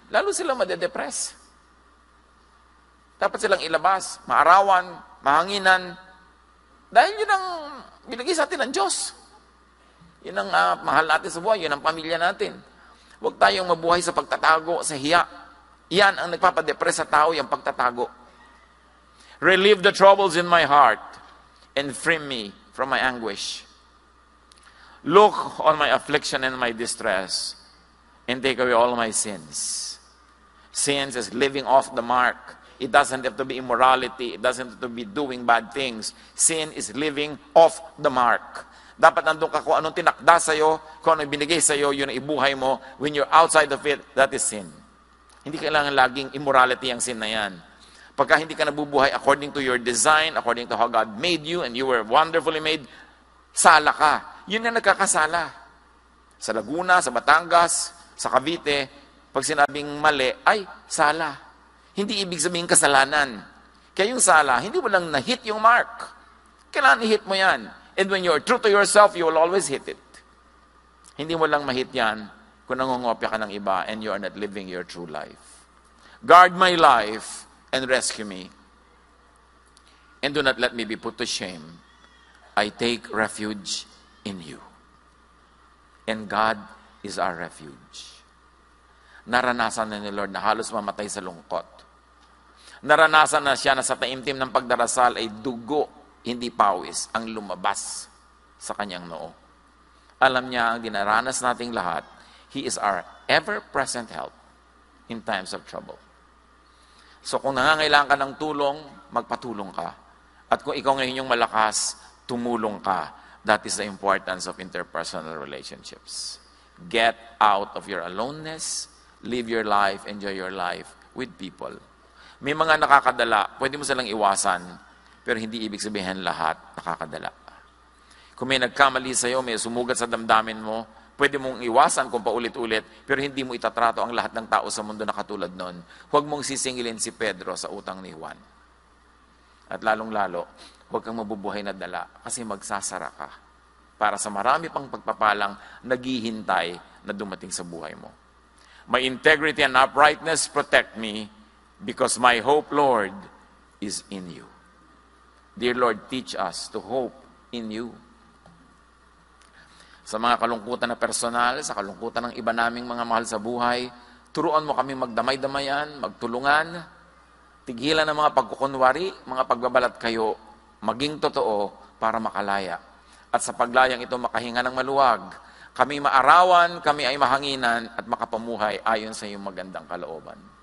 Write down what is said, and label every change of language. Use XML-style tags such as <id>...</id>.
<tl>Lalo silang madedepress. Dapat silang ilabas, maarawan, mahanginan. Dahil yun ang binigay sa atin ng Diyos. Yun ang mahal natin sa buhay, yun ang pamilya natin. Huwag tayong mabuhay sa pagtatago, sa hiya. Yan ang nagpapadepress sa tao, yung pagtatago.</tl> <en>Relieve the troubles in my heart and free me from my anguish. Look on my affliction and my distress and take away all my sins. Sins is living off the mark. It doesn't have to be immorality. It doesn't have to be doing bad things. Sin is living off the mark.</en> <tl>Dapat nandun ka kung anong tinakda sa'yo, kung anong binigay sa'yo, yun ang ibuhay mo.</tl> <en>When you're outside of it, that is sin.</en> <tl>Hindi kailangan laging immorality ang sin na yan. Pagka hindi ka nabubuhay</tl> <en>according to your design, according to how God made you, and you were wonderfully made,</en> <tl>sala ka. Yun na nagkakasala. Sa Laguna, sa Batangas, sa Cavite, pag sinabing mali, ay, sala. Hindi ibig sabihin kasalanan. Kaya yung sala, hindi mo lang na-hit yung mark. Kailangan i-hit mo yan.</tl> <en>And when you're true to yourself, you will always hit it.</en> <tl>Hindi mo lang ma-hit yan kung nangongopya ka ng iba</tl> <en>and you are not living your true life. Guard my life and rescue me. And do not let me be put to shame. I take refuge in you. And God is our refuge.</en> <tl>Naranasan na ni Lord na halos mamatay sa lungkot. Naranasan na siya na sa taimtim ng pagdarasal ay dugo, hindi pawis, ang lumabas sa kanyang noo. Alam niya ang dinaranas nating lahat.</tl> <en>He is our ever-present help in times of trouble.</en> <tl>So kung nangangailangan ka ng tulong, magpatulong ka. At kung ikaw ngayon yung malakas, tumulong ka.</tl> <en>That is the importance of interpersonal relationships. Get out of your aloneness, live your life, enjoy your life with people.</en> <tl>May mga nakakadala, pwede mo silang iwasan, pero hindi ibig sabihin lahat nakakadala. Kung may nagkamali sa'yo, may sumugat sa damdamin mo, pwede mong iwasan kung paulit-ulit, pero hindi mo itatrato ang lahat ng tao sa mundo na katulad nun. Huwag mong sisingilin si Pedro sa utang ni Juan. At lalong-lalo, huwag kang mabubuhay na dala kasi magsasara ka para sa marami pang pagpapalang naghihintay na dumating sa buhay mo.</tl> <en>My integrity and uprightness protect me because my hope, Lord, is in you. Dear Lord, teach us to hope in you.</en> <tl>Sa mga kalungkutan na personal, sa kalungkutan ng iba naming mga mahal sa buhay, turuan mo kami magdamay-damayan, magtulungan, tigilan ng mga pagkukunwari, mga pagbabalat kayo, maging totoo para makalaya. At sa paglayang ito makahinga ng maluwag, kami maarawan, kami ay mahanginan at makapamuhay ayon sa iyong magandang kalooban.</tl>